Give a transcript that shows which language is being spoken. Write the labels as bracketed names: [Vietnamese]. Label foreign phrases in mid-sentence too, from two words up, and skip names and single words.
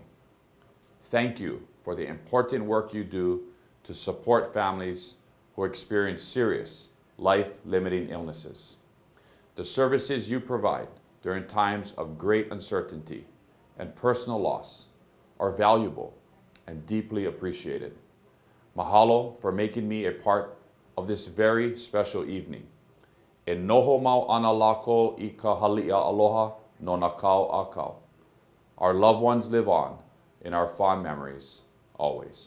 [English] Thank you for the important work you do to support families who experience serious life-limiting illnesses. The services you provide during times of great uncertainty and personal loss are valuable and deeply appreciated. Mahalo for making me a part of this very special evening. [Hawaiian] E noho mau ana lako I ka halia aloha no na kau a kau. [English] Our loved ones live on in our fond memories always.